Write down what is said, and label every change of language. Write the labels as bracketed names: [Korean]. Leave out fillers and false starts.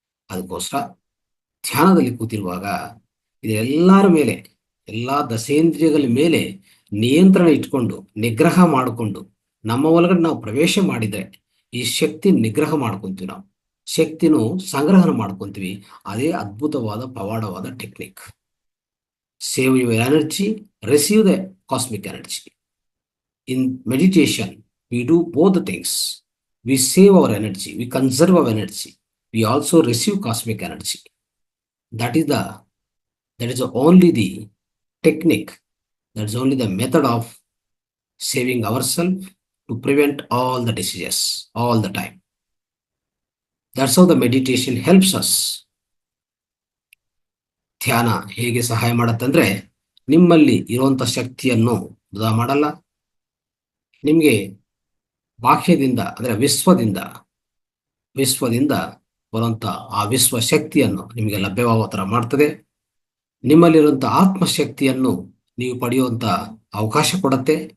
[Kannada] ಅದಕ್ಕೋಸ್ಕರ ಧ್ಯಾನದಲ್ಲಿ ಕೂತಿರುವಾಗ ಇದೆಲ್ಲರ ಮೇಲೆ, ಎಲ್ಲಾ ದಶೇಂದ್ರಿಯಗಳ ಮೇಲೆ ನಿಯಂತ್ರಣ ಇಟ್ಕೊಂಡು, ನಿಗ್ರಹ ಮಾಡಿಕೊಂಡು, ನಮ್ಮ ಒಳಗಡೆ ನಾವು ಪ್ರವೇಶ ಮಾಡಿದ್ರೆ ಈ ಶಕ್ತಿ ನಿಗ್ರಹ ಮಾಡ್ಕೊಂತೀವಿ, ನಾವು ಶಕ್ತಿನೂ ಸಂಗ್ರಹಣ ಮಾಡ್ಕೊಂತೀವಿ. ಅದೇ ಅದ್ಭುತವಾದ ಪವಾಡವಾದ technique. [English] Save your energy, receive the cosmic energy. In meditation, we do both the things. We save our energy, we conserve our energy, we also receive cosmic energy. That is only the technique, that is only the method of saving ourselves to prevent all the diseases all the time. That's how the meditation helps us. [Kannada] ಧ್ಯಾನ ಹೇಗೆ ಸಹಾಯ ಮಾಡುತ್ತಂದ್ರೆ, ನಿಮ್ಮಲ್ಲಿ ಇರುವಂತ ಶಕ್ತಿಯನ್ನು ವೃಧಾ ಮಾಡಲ್ಲ. ನಿಮಗೆ ಬಾಹ್ಯದಿಂದ ಅಂದ್ರೆ ವಿಶ್ವದಿಂದ ಬರುವಂತ ಆ ವಿಶ್ವ ಶಕ್ತಿಯನ್ನು ನಿಮಗೆ ಲಭ್ಯವಾಗುವ ತರ ಮಾಡ್ತದೆ. ನಿಮ್ಮಲ್ಲಿರುವಂತಹ ಆತ್ಮಶಕ್ತಿಯನ್ನು ನೀವು ಪಡೆಯುವಂತ ಅವಕಾಶ ಕೊಡುತ್ತೆ.